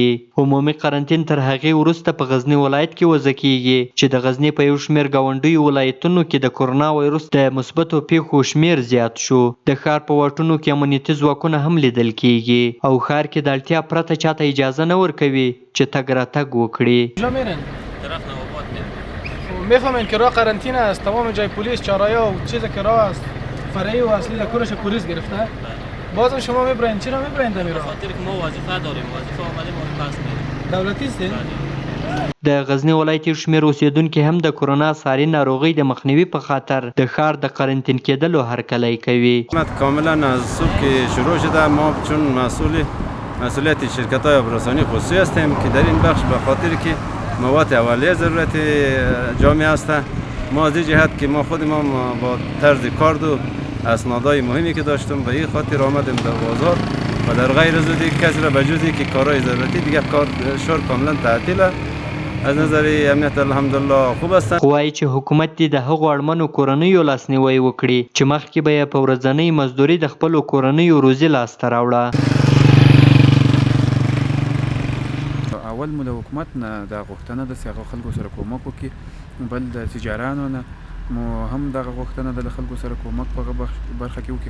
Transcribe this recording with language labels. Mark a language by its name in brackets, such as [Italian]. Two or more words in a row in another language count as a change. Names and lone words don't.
[Pashto] عمومي قرنطین تر هغې وروسته په غزني ولایت کې وضع کیږي چې د غزني په یو شمېر ګاونډیو ولایتونو کې د کورونا وایرس د مثبتو پیښو شمېر زیات شو. د ښار په واټونو کې امنیتي ځواکونه هم لیدل کیږي او ښار کې د اړتیا پرته چاته اجازه نه ورکوي چې تګ راتګ وکړي. [Persian] میفهمین که راه قرنطینه است، تمام جای پلیس، چهارراه و چیزی که راه است فرعی و اصلی کلش پلیس گرفته. بازم شما میبرین چرا میبرین در راه؟ خاطر که ما وظیفه داریم، وظیفه اومدیم ما پس میریم. دولتی است. [Pashto] د غزنی ولایت شمیر اوسیدونکو هم د کورونا ساري ناروغي د مخنیوي په خاطر د ښار د قرنطین کېدلو هرکلی کوي. [Persian] کاملا از صبح که شروع شده ما چون مسئولیت شرکت‌های آبرسانی خصوصی هستیم که در این بخش به خاطر که مواد اولیه ضرورت جامعه است، ما از این جهت که ما خودمان با طرز کار و اسنادهای مهمی که داشتیم به این خاطر آمدیم در بازار و در غیر زودی کسی را به جزی که کارهای ضرورتی دیگه کار شهر کاملا تعطیله. از نظر امنیت الحمدلله خوب است. [Pashto] خو وایي چې حکومت دې د هغو اړمنو کورنیو لاسنیوی وکړي چې مخکې به یې په ورځنۍ مزدوري د خپلو کورنیو روزي لاسته راوړه. اول مو د حکومت نه دا غوښتنه ده چې هغه خلکو سره کومک وکړي، بل د تجارانو نه مو هم دغه غوښتنه ده د خلکو سره کومک په برخه کې وکړي.